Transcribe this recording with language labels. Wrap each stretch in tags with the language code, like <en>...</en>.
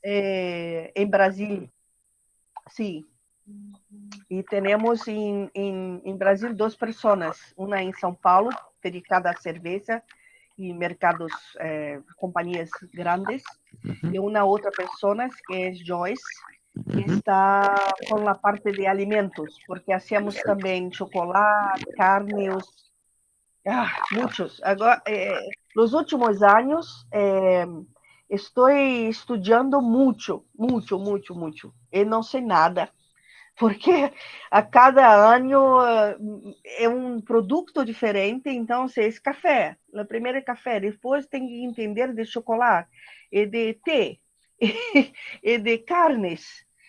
<pt>Em Brasil, sim. E temos em Brasil 2 pessoas, uma em São Paulo, dedicada à cerveja e mercados, companhias grandes, e uma outra pessoa que é Joyce,</pt> <es>está con la parte de alimentos, porque hacemos también chocolate, carnes, muchos. Agora, los últimos años, estoy estudiando mucho, mucho, mucho, mucho.</es> <pt>E não sei nada, porque a cada ano é um produto diferente. Então, se é café, o primeiro é café, depois tem que entender de chocolate, e de té, e de carnes.</pt>